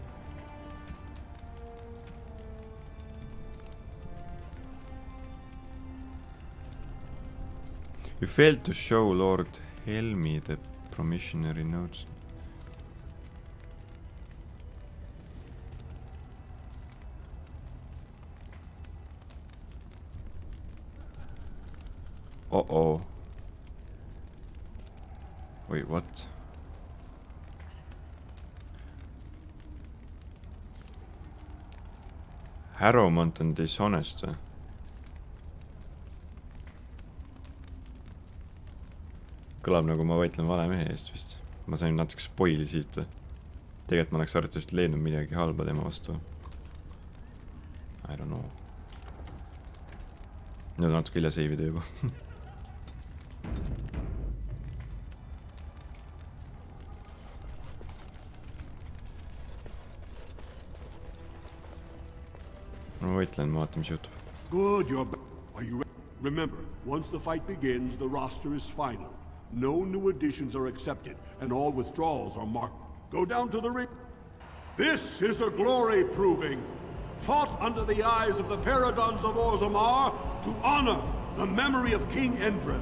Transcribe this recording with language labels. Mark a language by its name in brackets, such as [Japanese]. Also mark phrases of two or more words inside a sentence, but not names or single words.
[English] You failed to show Lord Helmi the promissionary notes. Uh-oh. Wait, what? Harrowmont on dishonest. [Estonian] Kõlab nagu ma võitlen vale mehe eest vist. Ma sain natuke spoili siit. Tegelikult ma oleks arvatavasti leidnud midagi halba tema vastu. [English] I don't know. [Estonian] Nüüd on natuke hilja seivida juba. Ma võitlen, ma vaatan, mis juhtub. [English] Good, are you ready? Remember, once the fight begins, the roster is final. No new additions are accepted, and all withdrawals are marked. Go down to the ring. This is a glory proving, fought under the eyes of the paragons of Orzammar to honor the memory of King Endrin.